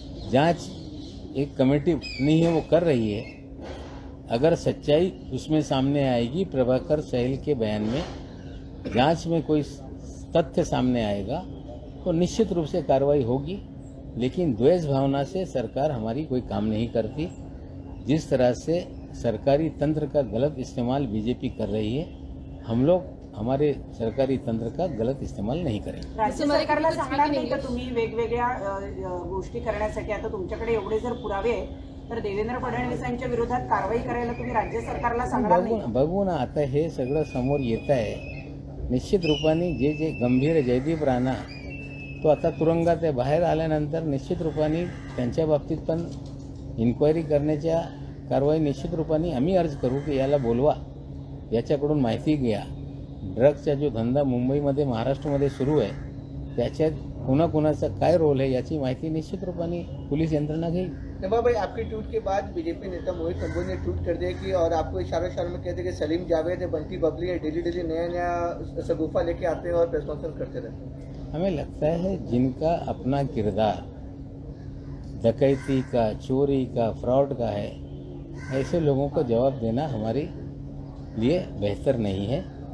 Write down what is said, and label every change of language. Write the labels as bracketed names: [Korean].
[Hindi] जांच एक कमेटी नहीं है, वो कर रही है। अगर सच्चाई उसमें सामने आएगी, प्रभाकर साहिल के बयान में जांच में कोई तथ्य सामने आएगा तो निश्चित रूप से कार्रवाई होगी। लेकिन द्वेष भावना से सरकार हमारी कोई काम नहीं करती। जिस तरह से सरकारी तंत्र का गलत इस्तेमाल बीजेपी कर रही है, हम लोग हमारे सरकारी तंत्र का गलत इस्तेमाल नहीं करेंगे। [Marathi] राज्य सरकारला सांगणार नाही का तुम्ही वेगवेगळ्या गोष्टी करण्यासाठी? आता तुमच्याकडे एवढे जर पुरावे आहेत तर देवेंद्र फडणवीसांच्या विरोधात कारवाई करायला तुम्ही राज्य सरकारला सांगणार नाही? बघू ना आता हे सगळं समोर येत आहे. निश्चित रूपाने जे गंभीर जयदीप राणा तो आता तुरुंगात आहे. बाहेर आल्यानंतर निश्चित रूपाने त्यांच्या बाबतीत पण इन्क्वायरी करण्याच्या कारवाई निश्चित रूपाने आम्ही अर्ज करू की याला बोलवा, याच्याकडून माहिती घ्या. ड्रग्सचा जो धंदा मुंबईमध्ये महाराष्ट्रामध्ये सुरू आहे त्याच्यात कुणाचा काय रोल है याची माहिती निश्चित रूपाने पुलिस यंत्रणा घेईल. [Hindi] निमा भाई, आपके ट्वीट के बाद बीजेपी नेता मोहित कंबोज ने ट्वीट कर दिया कि और आपको इशारों में कहते कि सलीम जावेद है, बंटी बबली है, डेली नया सगुफा लेके आते हैं और प्रेस कॉन्फ्रेंस करते रहते हैं. हमें लगता है जिनका अपना किरदार डकैती का, चोरी का, फ्रॉड का है, ऐसे लोगों को जवाब देना हमारे लिए बेहतर नहीं है.